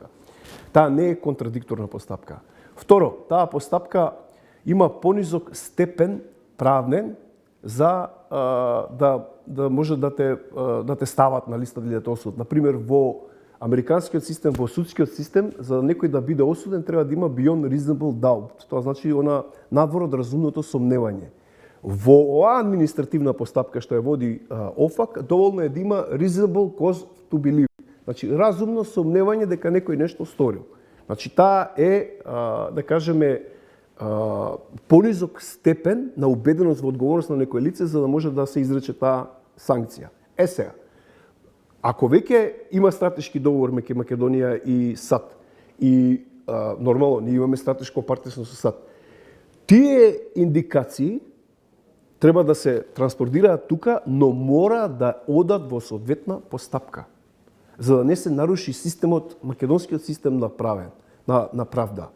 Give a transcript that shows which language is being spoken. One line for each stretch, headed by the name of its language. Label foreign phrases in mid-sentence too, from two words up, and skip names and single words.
Macedonian: Таа не е контрадикторна постапка. Второ, таа постапка има понизок степен правнен за да може да те стават на листа да осуд. Например, во американскиот систем, во судскиот систем, за некој да биде осуден треба да има
English: beyond reasonable doubt.
Macedonian: Тоа значи надвор од разумното сомневање. Во оваа административна постапка што ја води ОФАК, доволно е да има
English: reasonable cause to believe.
Macedonian: Значи, разумно сомневање дека некој нешто сторил. Значи, таа е, да кажеме, понизок степен на убеденост во одговорност на некој лице за да може да се изрече таа санкција. Сега, ако веќе има стратешки договор меѓу Македонија и САД и нормално ние имаме стратешко партнерство со САД, тие индикации треба да се транспортираат тука, но мора да одат во соодветна постапка, за да не се наруши системот, македонскиот систем на правда.